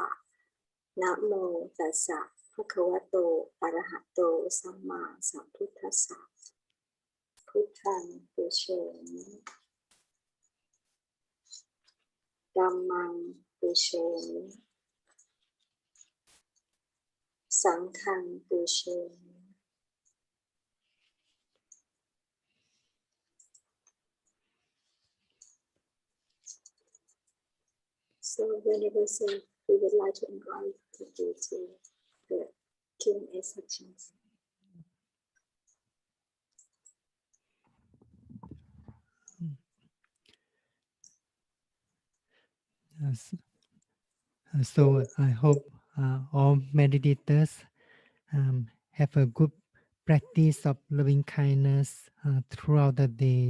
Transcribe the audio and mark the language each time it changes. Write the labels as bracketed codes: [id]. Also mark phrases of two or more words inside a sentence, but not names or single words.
[pi] Namo Tassa Bhagavato Arahato Samma Sambuddhassa. Buddhang Pusheni. Dhammang Pusheni. Sanghang Pusheni. [en] So whenever we would like to invite you to the Q&A sections. So I hope all meditators have a good practice of loving kindness throughout the day.